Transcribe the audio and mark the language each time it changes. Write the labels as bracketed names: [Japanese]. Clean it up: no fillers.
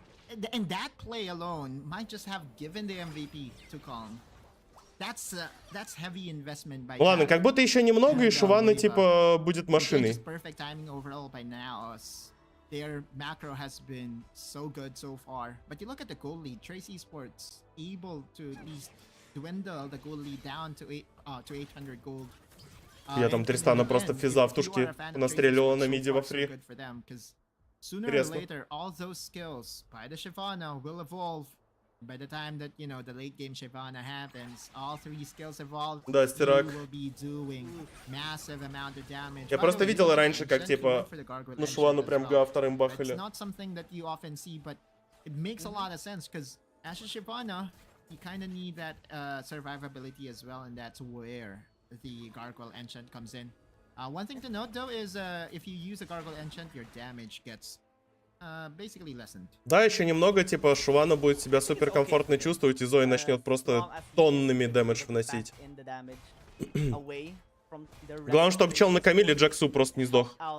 [English] And that play alone might just have given the MVP to Calm. That's heavy investment by. [Russian] Ладно, как будто еще немного, и Шивана типа будет машиной. [English] Perfect timing overall by NAOS. Their macro has been so good so far. But you look at the goal lead, Trace Esports able to at least dwindle the goal lead down to 800 gold. [Russian] Я там Тристана просто физа в тушке настреливала на миде во фри. [English] Sooner or later, all those skills by the Shyvana will evolve. By the time that, you know, the late game Shyvana happens, all three skills evolve. [Russian] Да, Стирак. [English] You will be doing massive amount of damage. [Russian] Я просто видел раньше, как типа, ну Шивану прям га вторым бахали. [English] It's not something that you often see, but it makes a lot of sense because as a Shyvana, you kind of need that survivability as well, and that's where the Gargoyle Enchant comes in. One thing to note though is if you use a Gargoyle Enchant, your damage gets basically lessened. [Russian] Да, еще немного, типа, Шивана будет себя супер комфортно чувствовать, и Зои начнет просто тоннами дэмэдж вносить. Главное, чтобы чел на Камиле Джаксу просто не сдох.